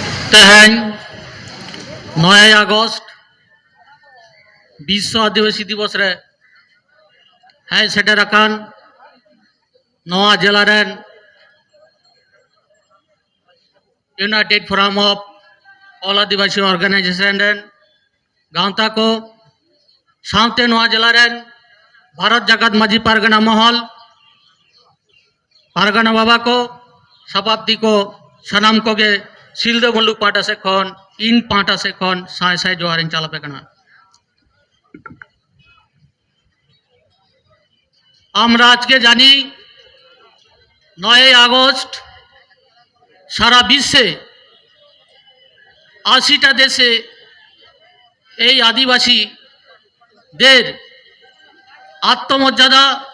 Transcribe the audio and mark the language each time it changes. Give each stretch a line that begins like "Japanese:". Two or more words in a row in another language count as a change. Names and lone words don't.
Santali: तेहन 9 আগস্ট विश्व आदिवासी दिवस रे है सेटरकान नवा जिला रेन यूनाइटेड फोरम ऑफ ऑल आदिवासी ऑर्गेनाइजेशन रेन गांवता को साउते नवा जिला रेन भारत जगत माझी पारगना महल पारगना बाबा को शताब्दी को सनाम को गे सिलदे मुलुक पाटा से खन इन पाटा से खन साय साय जोहारिन चालापे कना
Bangla: আমরা আজকে জানি 9 আগস্ট সারা বিশ্বে 80টা দেশে এই আদিবাসীদের আত্মমর্যাদা